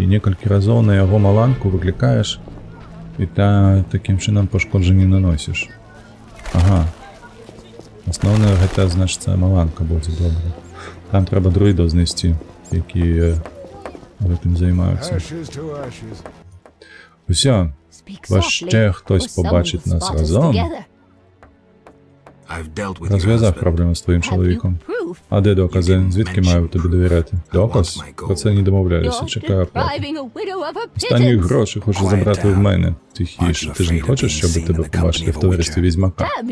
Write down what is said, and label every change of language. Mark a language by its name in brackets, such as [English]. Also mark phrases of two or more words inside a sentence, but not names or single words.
[Belarusian] Некалькі разоў на яго маланку выклікаеш, і такім чынам пашкоджанні наносіш. Ага. Асноўнае гэта, значыцца, маланка будзе добра. Там трэба друідаў знайсці, якія гэтым займаюцца. Усё. [Ukrainian] Яшчэ хтось побачить нас разом. Розв'язав проблему з твоїм чоловіком. А де докази? Звідки маю тобі довіряти? Доказ? Про це не домовлялися. Чекаю правди. Останні гроші хочу забрати в мене. Тихіше. Ти ж не хочеш, щоб тебе побачили в товаристві відьмака?